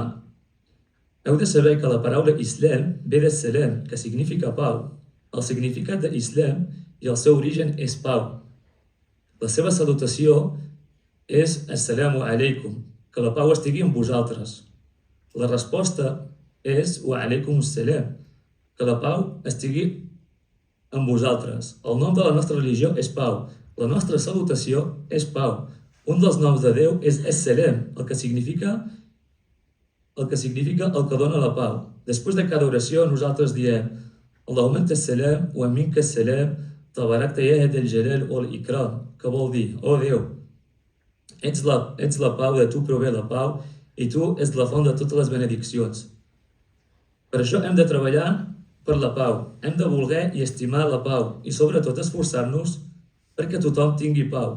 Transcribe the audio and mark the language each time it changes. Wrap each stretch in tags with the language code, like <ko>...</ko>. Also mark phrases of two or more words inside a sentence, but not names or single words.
<ca>Heu de saber que la paraula Islam ve de Salam, que significa pau. El significat d'Islam i el seu origen és pau. La seva salutació és</ca> <ar>السلام عليكم,</ar> <ca>que la pau estigui amb vosaltres. La resposta és</ca> <ar>وعليكم السلام,</ar> <ca>que la pau estigui amb vosaltres. El nom de la nostra religió és pau. La nostra salutació és pau. Un dels noms de Déu és Assalam, el que significa el que dona la pau. Després de cada oració nosaltres diem</ca> <ar>اللهم أنت السلام ومنك السلام تباركت يا ذا الجلال والإكرام,</ar> <ca>que vol dir: oh Déu, ets la pau, de tu prové la pau i tu ets la font de totes les benediccions. Per això hem de treballar per la pau, hem de voler i estimar la pau i sobretot esforçar-nos perquè tothom tingui pau.</ca>